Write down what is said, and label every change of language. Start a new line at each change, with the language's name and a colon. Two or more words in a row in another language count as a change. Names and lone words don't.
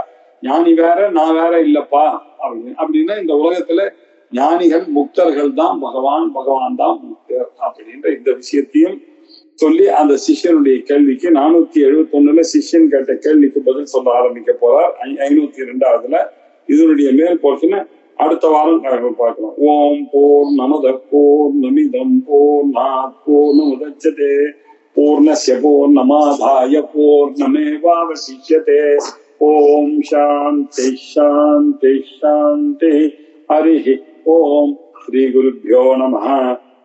Tamil: ஞானி வேற நான் வேற இல்லப்பா அப்படின்னா இந்த உலகத்துல ஞானிகள் முக்தர்கள் தான் பகவான் தான் முக்தர் அப்படின்ற இந்த விஷயத்தையும் சொல்லி அந்த சிஷ்யனுடைய கேள்விக்கு 471 சிஷ்யன் கேட்ட கேள்விக்கு பதில் சொல்ல ஆரம்பிக்க போறார். 502 இதனுடைய மேல் போர்ஷனை அடுத்த வாரம் பார்க்கலாம்.
Sanskrit: ओम् पूर्णमदः पूर्णमिदं पूर्णात् पूर्णमुदच्यते पूर्णस्य पूर्णमादाय पूर्णमेवावशिष्यते. ओम् शान्ति शान्ति शान्ति. हरि ओम्। श्री गुरुभ्यो नमः.